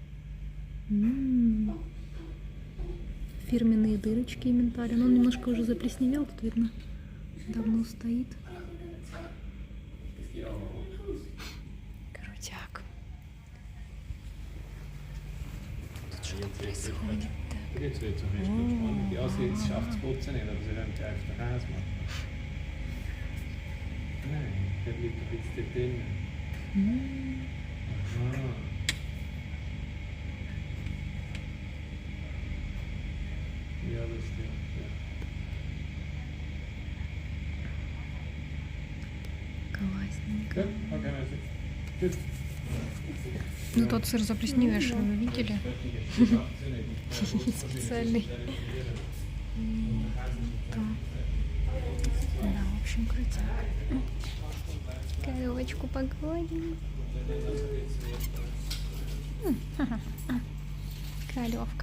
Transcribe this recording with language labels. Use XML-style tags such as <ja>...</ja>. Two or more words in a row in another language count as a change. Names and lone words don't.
<ru>Фирменные дырочки Эмменталя. Но он немножко уже заплесневел, тут видно. Давно стоит. Крутяк. Тут что-то происходит. Так.</ru> <de>Jetzt wird es ein bisschen spannend. Ja, sie schafft es putzen nicht, aber sie räumt einfach den Käse machen. Nein, der bleibt ein bisschen dort drin. Aha. Ja, das stimmt, ja.</de> <ru>Классненько.</ru> <de>Gut, okay, also. Gut.</de> <ru>Ну тот сыр заплесневевший, вы видели? Специальный. Да, в общем, крутяк. Коровочку погладим. Коровка.</ru>